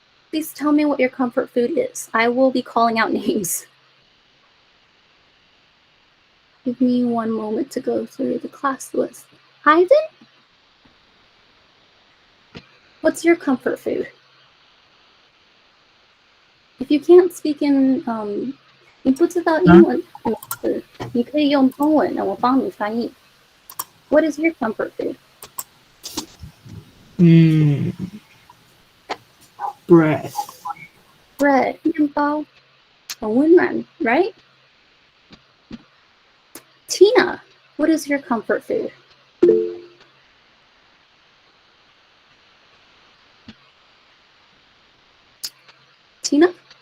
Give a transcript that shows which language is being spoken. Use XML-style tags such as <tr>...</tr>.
<en>Please tell me what your comfort food is. I will be calling out names. Give me one moment to go through the class list. Ivan? What's your comfort food? If you can't speak in</en> <zh>你不知道英文你可以用中文，我帮你翻译。</zh> <en>What is your comfort food? Bread. Bread,</en> <zh>面包，很温暖</zh> <en>right? Tina, what is your comfort food? Tina?</en>